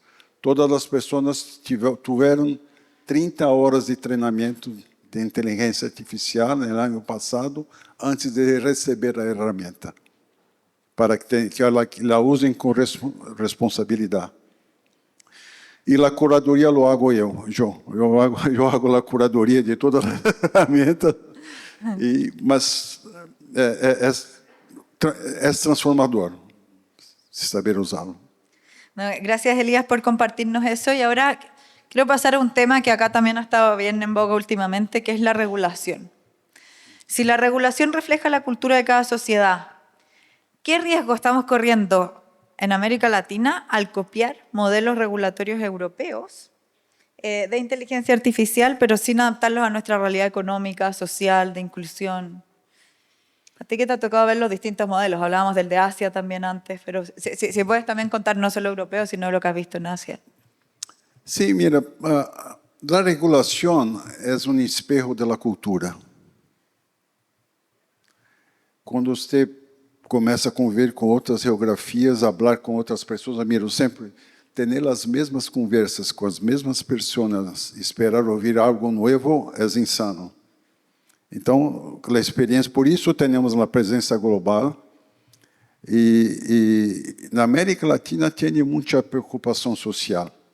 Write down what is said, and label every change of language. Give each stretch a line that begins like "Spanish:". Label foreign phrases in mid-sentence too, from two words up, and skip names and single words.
Portuguese: Todas as pessoas tiveram 30 horas de treinamento de inteligência artificial no ano passado, antes de receber a ferramenta, para que ela usem com responsabilidade. E a curadoria
Spanish: lo hago
Portuguese: eu. Eu hago a curadoria de toda a ferramenta, mas é transformador saber usá-lo.
Spanish: Gracias, Elías, por compartirnos eso. Y ahora quiero pasar a un tema que acá también ha estado bien en boga últimamente, que es la regulación. Si la regulación refleja la cultura de cada sociedad, ¿qué riesgo estamos corriendo en América Latina al copiar modelos regulatorios europeos de inteligencia artificial, pero sin adaptarlos a nuestra realidad económica, social, de inclusión? ¿A ti qué te ha tocado ver los distintos modelos? Hablábamos del de Asia también antes, pero si puedes también contar no solo europeo, sino lo que has visto en Asia. Sí, mira, la regulación es un espejo de la cultura.
Portuguese: Quando você começa a conviver com outras geografias, a falar com outras pessoas, mira, sempre ter as mesmas conversas com as mesmas pessoas, esperar ouvir algo novo, é insano. Então, a experiência, por isso temos uma presença global, e na América Latina tem muita preocupação social.